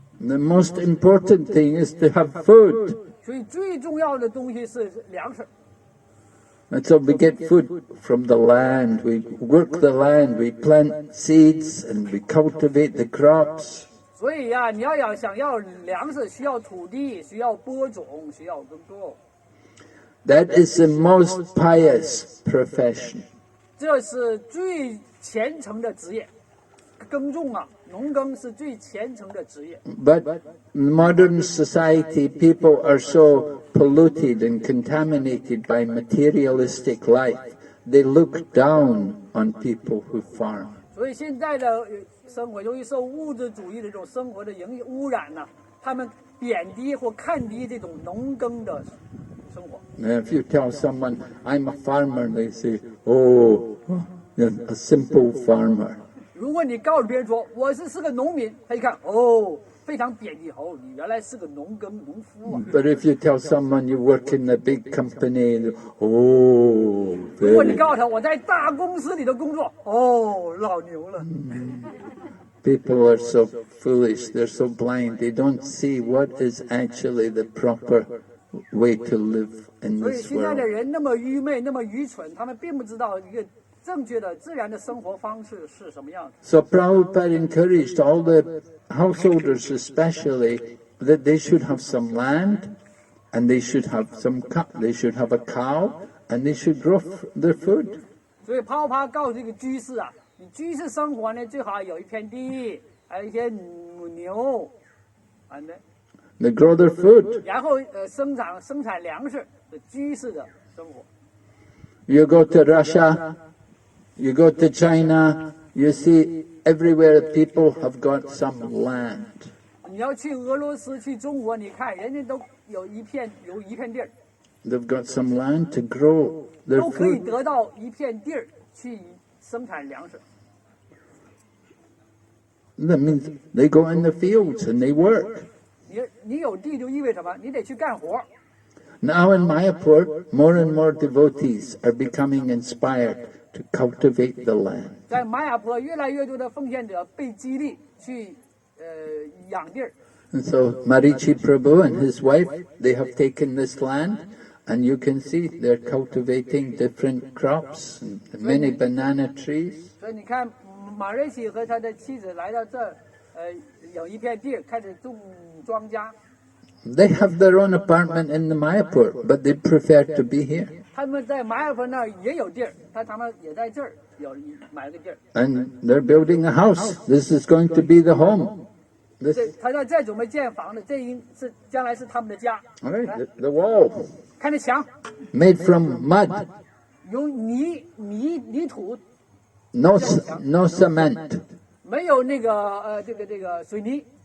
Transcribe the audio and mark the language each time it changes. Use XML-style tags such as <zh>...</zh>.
<en>The most important thing is to have food.</en> <zh>所以最重要的东西是粮食。</zh> <en>And so we get food from the land, we work the land, we plant seeds and we cultivate the crops.</en> <zh>所以呀、你想要粮食，需要土地，需要播种，需要耕作。</zh> <en>That is the most pious profession.</en> <zh>这是最虔诚的职业。耕种啊，农耕是最虔诚的职业。</zh> <en>But in modern society, people are so polluted and contaminated by materialistic life. They look down on people who farm.</en> <zh>所以现在的生活由于受物质主义的这种生活的污染呢、他们贬低或看低这种农耕的生活。</zh> <en>Now, if you tell someone, I'm a farmer, they say, oh, you're a simple farmer.</en> <zh>如果你告诉别人说我是个农民，他一看哦，非常贬低，哦，你原来是个农夫啊。</zh> <en>But if you tell someone you work in a big company, they, oh,</en> <zh>如果你</zh> <en>very.</en> <zh>告诉他我在大公司里头工作，哦，老牛了。</zh> <en>People are so foolish, they're so blind, they don't see what is actually the proper way to live in</en> <zh>所以</zh> <en>this</en> <zh>现在的</zh> <en>world.</en> <zh>人那么愚昧，那么愚蠢，他们并不知道一个正确的自然的生活方式是什么样的。</zh> <en>So Prabhupada encouraged all the householders especially that they should have some land and they should have they should have a cow and they should grow their food.</en> <zh>所以泡泡告诉这个居士啊，你居士生活呢，最好有一片地，还有一些母牛，</zh> <en>They grow their food.</en> <zh>然后生产粮食，居士的生活。</zh> <en>You go to Russia, you go to China, you see everywhere people have got some land.</en> <zh>你要去俄罗斯、去中国，你看人家都有一片地儿，</zh> <en>They've got some land to grow their</en> <zh>都可以</zh> <en>food.</en> <zh>得到一片地儿去生产粮食。</zh> <en>That means they go in the fields and they work.</en> <zh>你有地就意味着什么？你得去干活。</zh> <en>Now in Mayapur, more and more devotees are becoming inspired to cultivate the land.</en> <zh>在玛雅坡，越来越多的奉献者被激励去养地儿。</zh> <en>And so Marichi Prabhu and his wife, they have taken this land and you can see they're cultivating different crops and many banana trees.</en> <zh>所以你看，马瑞喜和他的妻子来到这儿，有一片地开始种庄稼。</zh> <en>They have their own apartment in the Mayapur, but they prefer to be here.</en> <zh>他们在玛雅坡那儿也有地儿，他们也在这儿买了个地儿。</zh> <en>And they're building a house. This is going to be the home. This,</en> <zh>他在这准备建房子，将来是他们的家。</zh> <en>all right, the wall</en> <zh>看这墙，</zh> <en>made from mud,</en> <zh>用泥土，</zh> <en>no cement.</en> <zh>没有那个这个水泥。</zh>